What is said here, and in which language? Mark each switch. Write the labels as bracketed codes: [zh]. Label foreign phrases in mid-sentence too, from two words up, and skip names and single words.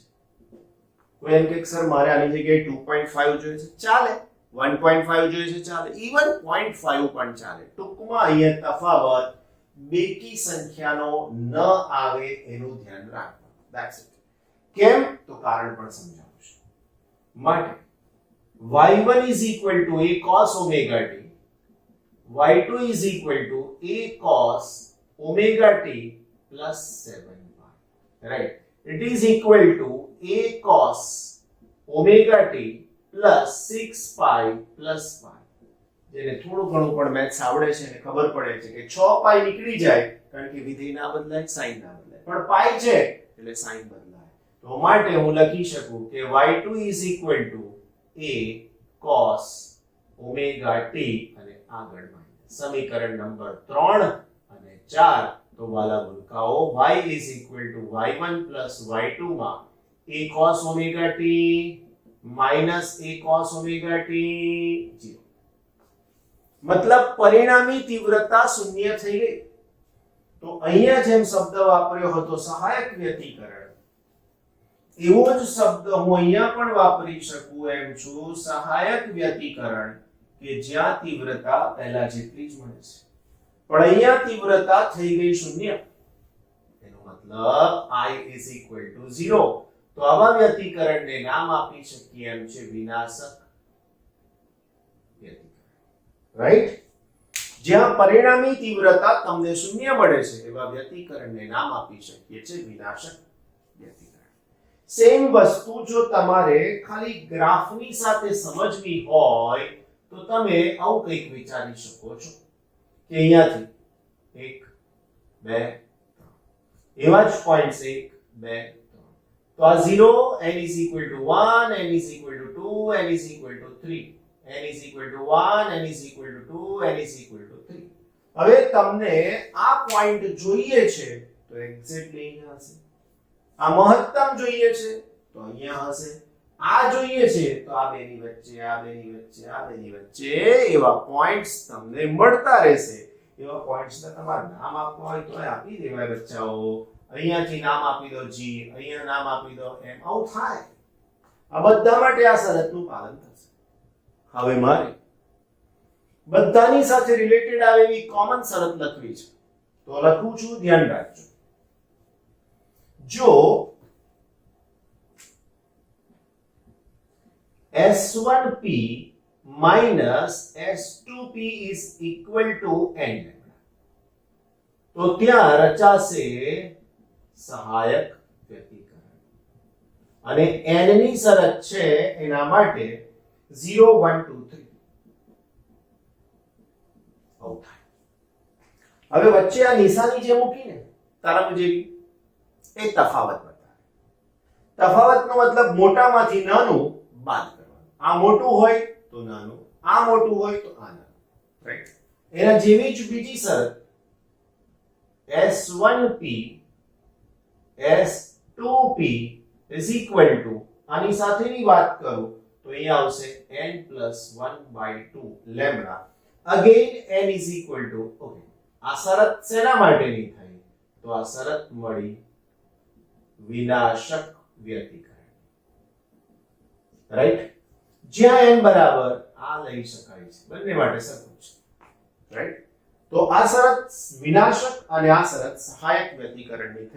[gu] કોઈ એમ કે સર મારે આની જગ્યાએ 2.5 જોઈએ છે, ચાલે. 1.5 જોઈએ છે, ચાલે. ઇવન 0.5 પણ ચાલે. ટૂંકમાં અહીંયા તફાવત બેકી સંખ્યાનો ન આવે એનું ધ્યાન રાખવાનું. [en] that's it. [gu] કેમ? તો કારણ પણ સમજાવું છું. [en] માટે y1 is equal to a cos omega t, y2 is equal to a cos omega t plus 7y. Right? It is equal to a cos omega t plus 6 pi plus pi. [gu] જેને થોડું ઘણું પણ મેથ્સ આવડે છે એને ખબર પડે છે કે 6 પાઈ નીકળી જાય કારણ કે વિધેય ના બદલાય, સાઈન ના બદલાય, પણ પાઈ છે એટલે સાઈન બદલાય. તો માટે હું લખી શકું કે [en] y2 is equal to a cos omega t [gu] અને આગળ સમીકરણ નંબર 3 અને 4. તો વાલા ભૂલકાઓ [en] y is equal to y1 plus y2 [gu] માં [en] a cos omega t minus a cos omega t 0. [gu] મતલબ પરિણામી તીવ્રતા શૂન્ય થઈ ગઈ. તો અહીંયા જેમ શબ્દ વાપર્યો હતો સહાયક વ્યતિકરણ, એવો જ શબ્દ હું અહીંયા પણ વાપરી શકું એમ છું, સહાયક વ્યતિકરણ, કે જ્યાં તીવ્રતા પહેલા જેટલી જ મળે છે પણ અહીંયા તીવ્રતા થઈ ગઈ શૂન્ય. એનો મતલબ [en] I is equal to 0. [gu] તો આવા વ્યતિકરણને નામ આપી શકીએ એમ છે વિનાશક વ્યતિકરણ. રાઈટ? જ્યાં પરિણામી તીવ્રતા તમને શૂન્ય મળે છે એવા વ્યતિકરણને નામ આપી શકીએ છે વિનાશક વ્યતિકરણ. સેમ વસ્તુ જો તમારે ખાલી ગ્રાફની સાથે સમજવી હોય તો તમે આવું કંઈક વિચારી શકો છો કે અહીંયાથી 1 2 3 એવા જ પોઈન્ટ્સ 1 2 3. તો આ 0, [en] n is equal to 1, n is equal to 2, n is equal to 3, n is equal to 1, n is equal to 2, n is equal to 3. [gu] હવે તમને આ પોઈન્ટ જોઈએ છે તો એક્ઝેક્ટલી અહીંયા હશે. આ મહત્તમ જોઈએ છે તો અહીંયા હશે. આ જોઈએ છે તો આ બેની વચ્ચે, આ બેની વચ્ચે, આ બેની વચ્ચે એવા પોઈન્ટ્સ તમને મળતા રહેશે. એવા પોઈન્ટ્સને તમારે નામ આપવા હોય તો આપી દેવાય બચ્ચાઓ. અહીંયાથી નામ આપી દો G, અહીંયા નામ આપી દો M. આવું થાય. આ બધા માટે આ શરતનું પાલન થશે. હવે મારે બધાની સાથે રિલેટેડ આવે એવી કોમન શરત લખવી છે, તો લખું છું, ધ્યાન રાખજો. [en] જો S1p minus S2p is equal to n lambda, [gu] તો ત્યાં રચાશે સહાયક વ્યતિકરણ અને n ની શરત છે એના માટે 0 1 2 3 આવું થાય. હવે વચ્ચે આ નિશાની જે મૂકીને તરંગ જેવી એ તફાવત બતાવે. તફાવતનો મતલબ મોટામાંથી નાનું બાદ કરવાનું. આ મોટું હોય તો નાનું, આ મોટું હોય તો આ નાનું, રાઈટ? એના જેવી જ બીજી શરત [en] S1p S2p is equal to, [gu] આની સાથેની વાત કરું તો અહીંયા આવશે [en] n plus 1/2 lambda. Again n is equal to, [gu] okay, આ શરત શેના માટેની થઈ? તો આ શરત મળી વિનાશક વ્યતિકરણ, રાઈટ? જ્યાં n બરાબર આ લઈ શકાય છે, બંને માટે સરખું છે, રાઈટ? તો આ શરત વિનાશક અને આ શરત સહાયક વ્યતિકરણની થઈ.